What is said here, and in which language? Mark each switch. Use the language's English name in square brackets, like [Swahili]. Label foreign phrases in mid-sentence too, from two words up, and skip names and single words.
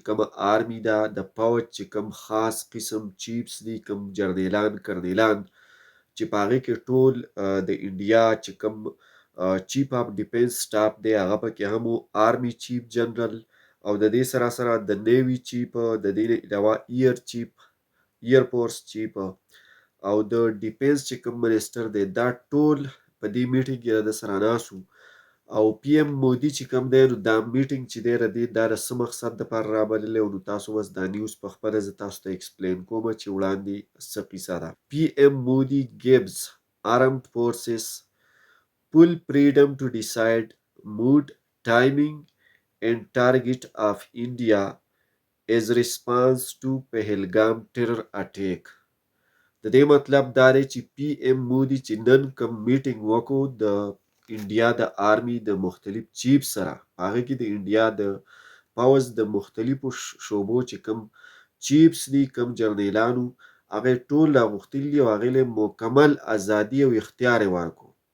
[Pashto] کومه آرمی ده، د پوځ چې کوم خاص قسم چیفز دي، کوم جرنیلان کرنیلان چې په هغې کې ټول د انډیا چې کوم [English] chief of defence staff [Pashto] دی هغه پکې هم و، [English] army chief [Pashto] جنرال، او د دې سره سره د نیوی چیف، د دې نه علاوه [English] air chief, air force chief [Pashto] او د ډیفنس چې کوم منسټر دی، دا ټول په دې میټینګ کې د سره ناست وو. او پی ایم مودي چې کوم دی، نو دا میټینګ چې دی دا د څه مقصد دپاره رابللی و، نو تاسو اوس دا نیوز په خپله زه تاسو ته ایکسپلین کوم چې وړاندې څه قصه ده. [English] PM Modi gives armed forces full freedom to decide mood, timing and target of India as response to Pahalgam terror attack. [Pashto] د دې مطلب دا دی چې پی ایم مودي چې نن کوم میټینګ وکړو د انډیا د آرمی د مختلف چیف سره، هغه کې د انډیا د پوځ د مختلفو شعبو چې کوم چیفز دي، کوم جرنیلانو، هغه ټول راغوښتلي دي او هغې له مکمل ازادي او اختیار یې ورکړو